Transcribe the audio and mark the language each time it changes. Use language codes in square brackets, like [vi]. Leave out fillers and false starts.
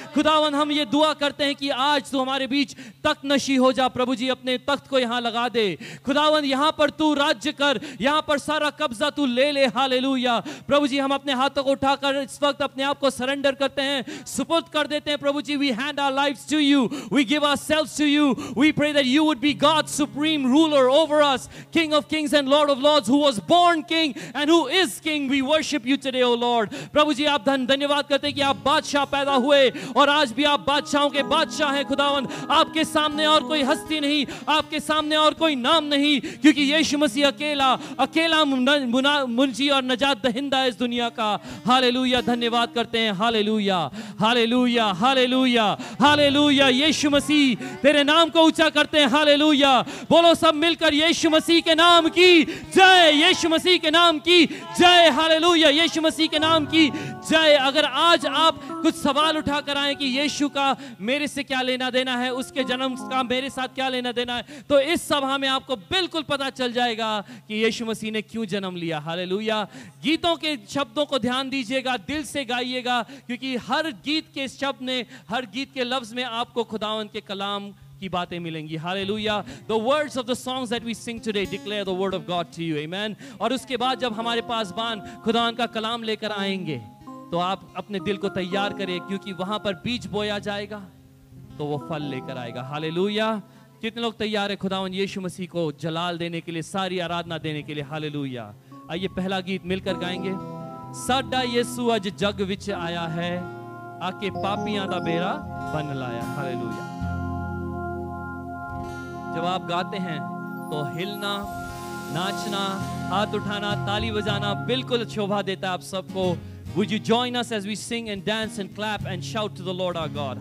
[hi] खुदावंद हम ये दुआ करते हैं कि आज तू हमारे बीच तख्त नशी हो जा प्रभु जी, अपने तख्त को यहां लगा दे खुदावंद। यहां पर तू राज्य कर, यहां पर सारा कब्जा तू ले ले। हालेलुया। प्रभु जी हम अपने हाथों को उठाकर इस वक्त अपने आप को सरेंडर करते हैं, सुपुर्द कर देते हैं प्रभु जी। [en] we hand our lives to you, [hi] we give ourselves to you. [en] We pray that you would be God's supreme ruler over us, King of kings and Lord of lords, who was born king and who is king. We worship you today, O Lord. [hi] प्रभु जी आप धन्यवाद करते हैं कि आप बादशाह पैदा हुए और आज भी आप बादशाहों के बादशाह हैं खुदावंद। आपके सामने और कोई हस्ती नहीं, आपके सामने और कोई नाम नहीं, क्योंकि यीशु मसीह अकेला मुंजी और नजात दहिंदा है इस दुनिया का। हालेलुया। धन्यवाद करते हैं। Hallelujah, hallelujah, hallelujah, hallelujah. यीशु मसीह तेरे नाम को ऊंचा करते हैं। हालेलुया। बोलो सब मिलकर यीशु मसीह के नाम की जय, यीशु मसीह के नाम की जय। हालेलुया। यीशु मसीह के नाम की जय। अगर आज आप कुछ सवाल उठाकर आए कि यीशु का मेरे से क्या लेना देना है, उसके जन्म का मेरे साथ क्या लेना देना है, तो इस सभा में आपको बिल्कुल पता चल जाएगा कि यीशु मसीह ने क्यों जन्म लिया। हालेलुया। गीतों के शब्दों को ध्यान दीजिएगा, दिल से गाइएगा, क्योंकि हर गीत के शब्द में, हर गीत के लफ्ज में आपको खुदावंद के कलाम की बातें मिलेंगी। Hallelujah. [en] The words of the songs that we sing today declare the word of God to you. Amen. [hi] और उसके बाद जब हमारे पासबान खुदावंद का कलाम लेकर आएंगे तो आप अपने दिल को तैयार करें, क्योंकि वहां पर बीज बोया जाएगा तो वो फल लेकर आएगा। हालेलुया। कितने लोग तैयार है खुदावंद यीशु मसीह को जलाल देने के लिए, सारी आराधना देने के लिए। हालेलुया। आइए पहला गीत मिलकर गाएंगे। [pa] साडा यीशु अज जग विच आया है, आके पापियां दा बेड़ा बन लाया। [hi] हालेलुया। जब आप गाते हैं तो हिलना, नाचना, हाथ उठाना, ताली बजाना बिल्कुल शोभा देता है आप सबको। [en] Would you join us as we sing and dance and clap and shout to the Lord our God?